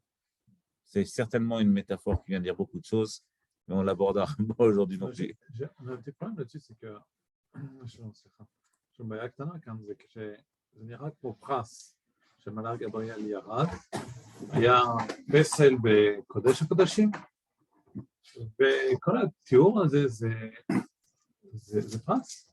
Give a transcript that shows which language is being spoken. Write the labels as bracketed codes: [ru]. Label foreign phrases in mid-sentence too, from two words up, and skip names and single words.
[fr] C'est certainement une métaphore qui vient dire beaucoup de choses, mais on l'abordera pas aujourd'hui non plus. J'ai un petit problème là-dessus, c'est que [he] הבעיה קטנה כאן זה כשזה נראה כמו פרס שמלאך גבריאל ירד, היה פסל בקודש הקודשים, וכל התיאור הזה זה פרס.